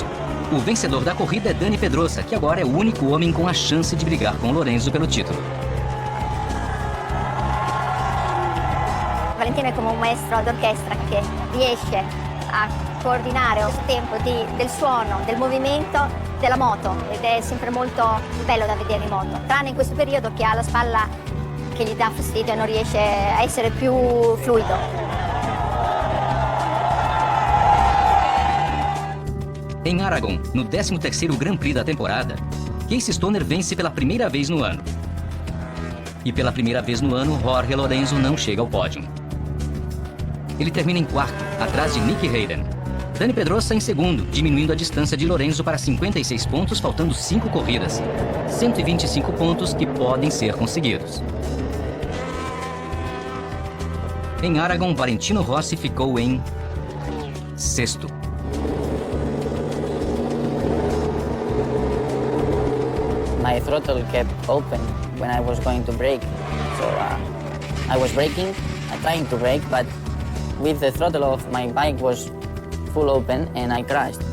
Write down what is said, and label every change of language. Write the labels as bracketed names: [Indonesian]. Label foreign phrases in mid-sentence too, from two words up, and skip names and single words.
[Portuguese] O vencedor da corrida é Dani Pedrosa, que agora é o único homem com a chance de brigar com Lorenzo pelo título. [Italian] Valentino è come un maestro d'orchestra che riesce a coordinare il tempo del suono, del movimento della moto, ed è sempre molto bello da vedere in moto, tranne in questo periodo che ha la spalla che gli dà fastidio e non riesce a essere più fluido. [Portuguese] Em Aragon, no 13º Grand Prix da temporada, Casey Stoner vence pela primeira vez no ano. E pela primeira vez no ano, Jorge Lorenzo não chega ao pódio. Ele termina em quarto, atrás de Nicky Hayden. Dani Pedrosa em segundo, diminuindo a distância de Lorenzo para 56 pontos, faltando 5 corridas. 125 pontos que podem ser conseguidos. Em Aragon, Valentino Rossi ficou em sexto. [English] My throttle kept open when I was going to brake. So I was braking, trying to brake, but with the throttle off, my bike was full open and I crashed.